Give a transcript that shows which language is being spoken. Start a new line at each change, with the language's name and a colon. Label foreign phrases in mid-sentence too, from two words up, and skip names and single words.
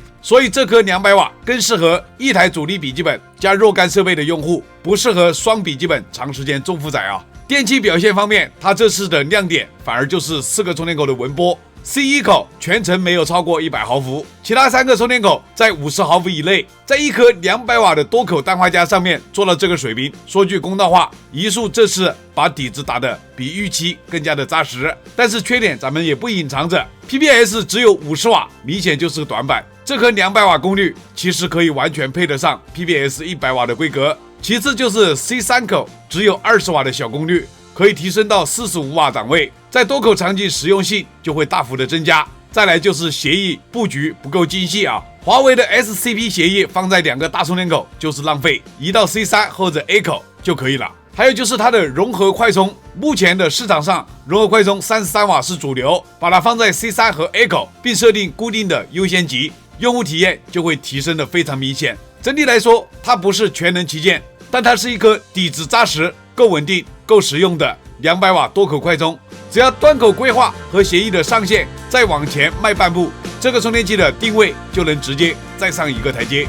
Chinese: 所以這顆200瓦更適合一台主力筆記本加若干設備的用戶，不適合雙筆記本長時間重負載啊。電器表現方面，它這次的亮點反而就是4個充電口的紋波。C1 口全程沒有超過100毫伏，其他3個充電口在50毫伏以內，在一顆200瓦的多口氮化鎵上面做到這個水平。說句公道話，移速這次把底子打得比預期更加的扎實，但是缺點咱們也不隱藏着 ，PBS 只有50瓦，明顯就是個短板。這顆200瓦功率其實可以完全配得上 PBS 100瓦的規格， 其次就是 C3 口只有20瓦的小功率，可以提升到45瓦档位，在多口场景實用性就會大幅的增加。再來就是協議布局不夠精細啊，華為的 SCP 協議放在2個大充電口就是浪費，移到 C3 或者 A 口就可以了。還有就是它的融合快充，目前的市場上融合快充33瓦是主流，把它放在 C3 和 A 口，並設定固定的優先級，用戶體驗就會提升得非常明顯。整體來說，它不是全能旗艦，但它是一顆底子扎實、夠穩定、夠實用的200瓦多口快充。只要端口規劃和協議的上線再往前邁半步，這個充電器的定位就能直接再上一個台階。